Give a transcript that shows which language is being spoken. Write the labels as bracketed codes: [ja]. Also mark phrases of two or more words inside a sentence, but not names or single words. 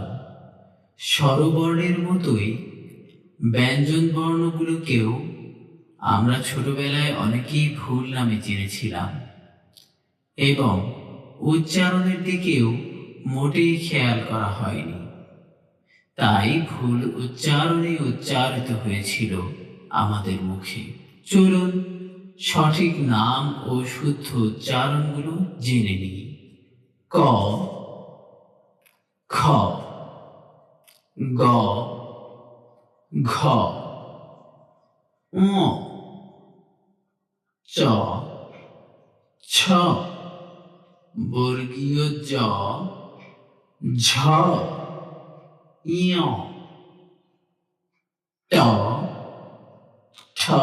[bn] স্বরবর্ণের মতোই ব্যঞ্জন বর্ণগুলোকেও আমরা ছোটবেলায় অনেকেই ভুল নামে চিনেছিলাম এবং উচ্চারণের দিকেও মোটেই খেয়াল করা হয়নি। তাই ভুল উচ্চারণে উচ্চারিত হয়েছিল আমাদের মুখে। চলুন সঠিক নাম ও শুদ্ধ উচ্চারণগুলো জেনে নিই। ক, খ, গ, ঘ, ঙ, চ, ছ, বর্গীয় জ, ঝ, ঞ, ট, ঠ,